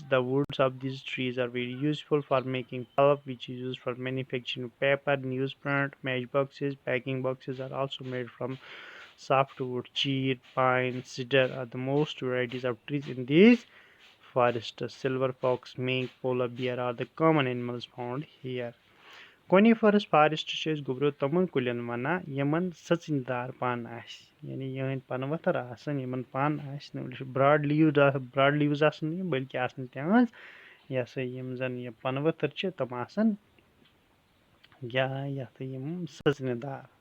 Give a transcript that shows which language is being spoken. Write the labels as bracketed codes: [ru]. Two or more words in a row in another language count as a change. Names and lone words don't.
[en] The woods of these trees are very useful for making pulp, which is used for manufacturing paper, newsprint, matchboxes. Packing boxes are also made from softwood. Cheer, pine, cedar are the most varieties of trees in these forests. Silver fox, mink, polar bear are the common animals found here. Coniferous forest [ks] چھِ أسۍ گوٚبریو تِمن کُلٮ۪ن وَنان یِمن سٕژنۍ دار پن آسہِ یعنی یِہنٛدۍ پنہٕ ؤتھر آسن یِمن پن آسہِ نہٕ [en] broad leaves [ks] آسن نہٕ یِم بٔلکہِ آسن تِہنٛز یہِ ہسا یِم زن یہِ پنہٕ ؤتھر چھِ تِم آسن یَتھ یِم سٕژنہِ دار.